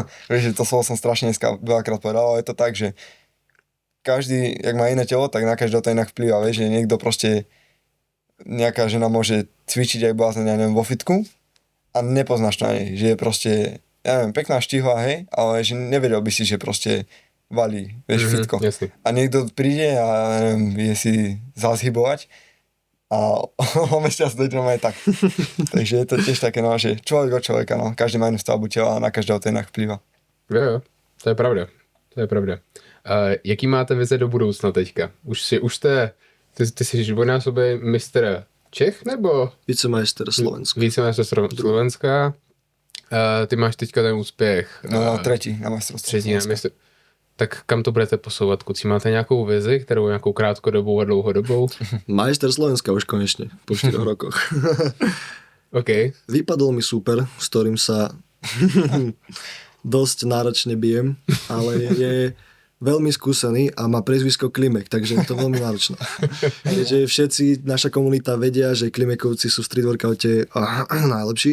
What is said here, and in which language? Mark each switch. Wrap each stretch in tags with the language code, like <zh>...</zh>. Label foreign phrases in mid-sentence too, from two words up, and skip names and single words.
<sk>Vieš, to slovo som strašne dneska veľakrát povedal, ale je to tak, že každý, jak má iné telo, tak na každého to inak vplýva, vieš, že niekto proste, nejaká žena môže cvičiť aj blázne, ja neviem, vo fitku a nepoznáš to ani, že je proste, ja neviem, pekná štihla, hej, ale že nevedel by si, že proste valí, vieš, fitko.</sk> <cs>Jasný.</cs> <sk>A niekto príde a neviem, vie si zazhybovať a o mesiac dojde aj tak. Takže je to tiež také, no, že človek od človeka, no, každý má inú stavbu tela a na každého to inak vplýva.</sk> <cs>Jo, to je pravda. To je pravda. Jaký máte vize do budoucna teďka? Už ty jsi dvojnásobný mistr Čech, nebo?</cs> <sk>Vicemajster Slovenska. Vicemajster Slovenska.</sk> <cs>Ty máš teďka ten úspěch. No, třetí na mistrovství. Třetí na mistrovství. Tak kam to budete posouvat, kuci? Máte nějakou vizi, kterou nějakou krátkodobou a dlouhodobou?</cs> <sk>Majster Slovenska už konečne, po 4 rokoch. OK. Vypadol mi super, s ktorým sa dosť náročne bijem, ale je veľmi skúsený a má priezvisko Klimek, takže je to veľmi náročné. Takže všetci, naša komunita vedia, že Klimekovci sú v</sk> <en>street workoute</en> <sk>najlepší.</sk>